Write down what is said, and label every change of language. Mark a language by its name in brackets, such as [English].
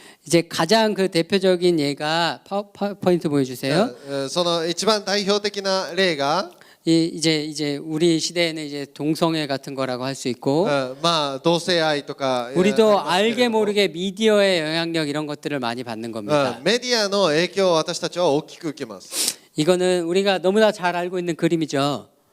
[Korean] 이제 가장 그 대표적인 예가 파워포인트 보여주세요. [Japanese] その一番代表的な例が [Korean] 이제 우리 시대에는 이제 동성애 같은 거라고 할 수 있고 [Japanese] まあ同性愛とか [Korean] 우리도 알게 모르게 미디어의 영향력 이런 것들을 많이 받는 겁니다. [Japanese] メディアの影響を私たちは大きく受けます。 [Korean] 이거는 우리가 너무나 잘 알고 있는 그림이죠.